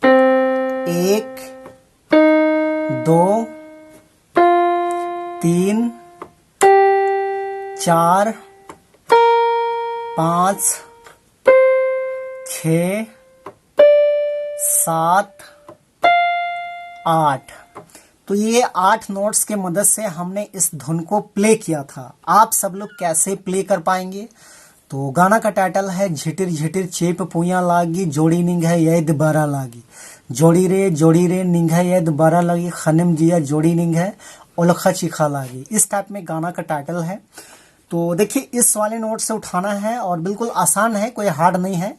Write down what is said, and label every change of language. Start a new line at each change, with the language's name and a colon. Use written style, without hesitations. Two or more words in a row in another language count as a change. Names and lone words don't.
Hindi: 1 2 3 4 5 6 7 8। तो ये 8 नोट्स के मदद से हमने इस धुन को प्ले किया था। आप सब लोग कैसे प्ले कर पाएंगे? तो गाना का टाइटल है झिटिर झिटिर चेप पुया लागी जोड़ी निंघा याद बारा लागी जोड़ी रे निंघा याद बारा लागी खनिम जिया जोड़ी निंघा ओलखा चिखा लागी। इस टाइप में गाना का टाइटल है। तो देखिए, इस वाले नोट से उठाना है और बिल्कुल आसान है, कोई हार्ड नहीं है।